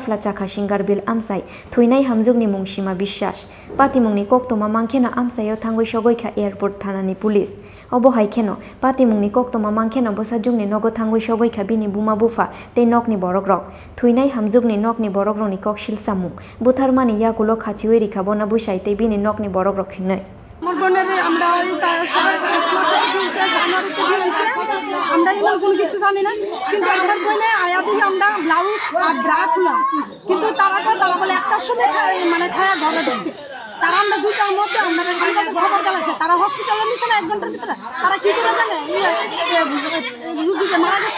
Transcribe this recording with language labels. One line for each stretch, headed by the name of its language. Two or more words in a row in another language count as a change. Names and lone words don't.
Kok Borok: flacha khasingar bil Amchai Thwinai Hamjwkni mung Sima Bisas patimungni koktoma mangkheno Amchaio thangoi sogoikha Airport Thanani Police obo haikeno patimungni koktoma mangkheno bosajungni nogo thangoi sogoikha bini buma bufa tei nokni borokrok Thwinai Hamjwkni nokni borokrokni koksil samung butharmani yagulo khachiwi rikha bona busai tei bini nokni borokrok hinai
Bangla: আমরা তার জানুয়ারিতে বিয়ে হয়েছে আমরা এমন কোনো কিছু জানি না কিন্তু আমার বোনে আয়া দেখি আমরা ব্লাউজ আর ব্রা খোলা কিন্তু তারা বলে একটার সময় মানে খায়া ঘরে ঢুকছে তারা আমরা দুইটার মধ্যে আমরা খবর দেওয়া তারা হসপিটালে নিচ্ছে না 1 ঘন্টার ভিতরে তারা কি করে জানে রুগী যে মারা গেছে